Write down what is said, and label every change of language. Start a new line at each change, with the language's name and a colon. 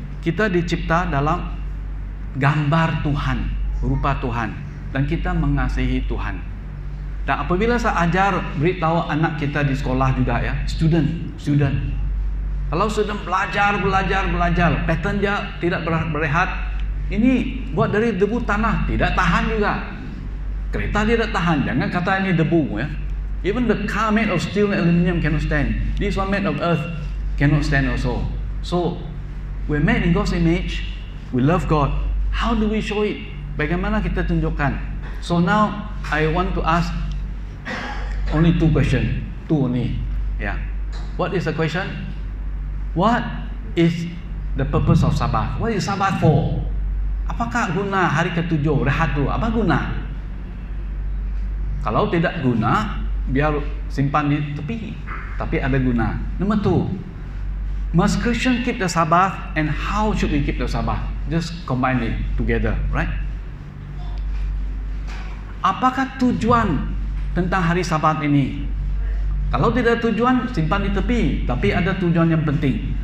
Malay: Kita dicipta dalam gambar Tuhan, rupa Tuhan, dan kita mengasihi Tuhan. Dan apabila saya ajar, beritahu anak kita di sekolah juga ya, student. Kalau student belajar, pattern dia tidak berehat. Ini buat dari debu tanah, tidak tahan juga. Kereta tidak tahan, jangan kata ini debu ya.
English: Even the car made of steel and aluminium cannot stand. This one made of earth cannot stand also. So we're made in God's image. We love God. How do we show it?
Malay: Bagaimana kita tunjukkan?
English: So now I want to ask only 2 questions. 2 only. Yeah. What is the question? What is the purpose of Sabbath? What is Sabbath for?
Malay: Apakah guna hari ketujuh rehat tu? Apa guna? Kalau tidak guna, biar simpan di tepi. Tapi ada guna.
English: Number 2, must Christian keep the Sabbath, and how should we keep the Sabbath? Just combine it together, right?
Malay: Apakah tujuan tentang hari Sabat ini? Kalau tidak tujuan, simpan di tepi. Tapi ada tujuan yang penting.